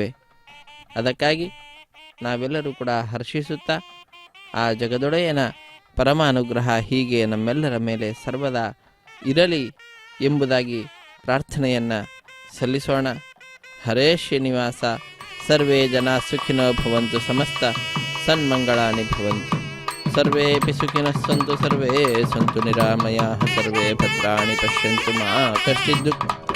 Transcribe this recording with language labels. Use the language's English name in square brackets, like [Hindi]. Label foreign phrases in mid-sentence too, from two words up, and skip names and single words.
[Kannada] ಅದಕ್ಕಾಗಿ ನಾವೆಲ್ಲರೂ ಕೂಡ ಹರ್ಷಿಸುತ್ತಾ ಆ ಜಗದೊಡೆಯನ ಪರಮ ಅನುಗ್ರಹ ಹೀಗೆ ನಮ್ಮೆಲ್ಲರ ಮೇಲೆ ಸರ್ವದಾ ಇರಲಿ ಎಂಬುದಾಗಿ ಪ್ರಾರ್ಥನೆಯನ್ನು ಸಲ್ಲಿಸೋಣ. [Sanskrit] ಹರೇ ಶ್ರೀನಿವಾಸ. ಸರ್ವೇ ಜನ ಸುಖಿನೋ ಭವಂತು, ಸಮಸ್ತ ಸನ್ಮಂಗಳಾನಿ ಭವಂತು. ಸರ್ವೇಪಿ ಸುಖಿನಃ ಸಂತು, ಸರ್ವೇ ಸಂತು ನಿರಾಮಯಾಃ, ಸರ್ವೇ ಭದ್ರಾಣಿ ಪಶ್ಯಂತು ಮಾ ಕಶ್ಚಿತ್ ದುಃಖ